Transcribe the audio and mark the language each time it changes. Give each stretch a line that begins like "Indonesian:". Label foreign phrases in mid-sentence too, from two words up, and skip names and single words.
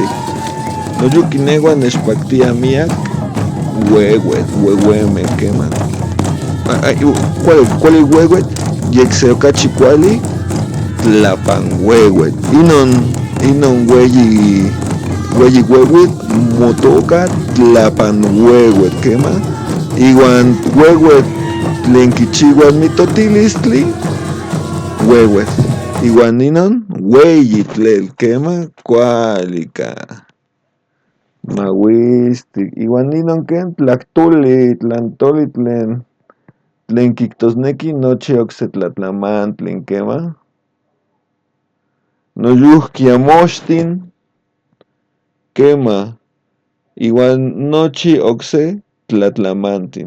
Eastern Huasteca Nahuatl: Noyuki nehuan nechpaktia miak ueuemeh, quema. Kuali ueuetl, yekse okachi kuali tlapan ueuetl. Inon ueyi ueuetl motoka tlapan ueuetl, quema. Iwan ueuetl tlen kichiuas mitotilistli, ueuetl. Iwan inon ueyi tlel, quema, kuali ka. Mauistic. Iwan inon ken tlahtoli tlen kijtosneki nochi okse tlatlamantli, quema. Noyuhki Amoxtin, quema, iwan nochi okse tlatlamantin.